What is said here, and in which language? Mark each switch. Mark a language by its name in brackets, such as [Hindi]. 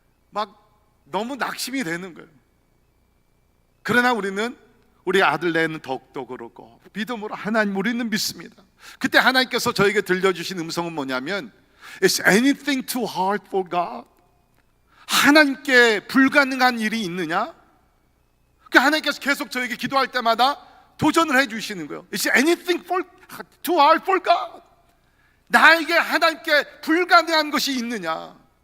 [Korean] 막 너무 낙심이 되는 거예요. 그러나 우리는 우리 아들네는 더욱더 그렇고 믿음으로 하나님 우리는 믿습니다. 그때 하나님께서 저에게 들려주신 음성은 뭐냐면 [English] Is anything too hard for God? [Korean] 하나님께 불가능한 일이 있느냐? 그러니까 하나님께서 계속 저에게 기도할 때마다 도전을 해주시는 거예요. [English] Is anything too hard for God? [Korean] 나에게 하나님께 불가능한 것이 있느냐?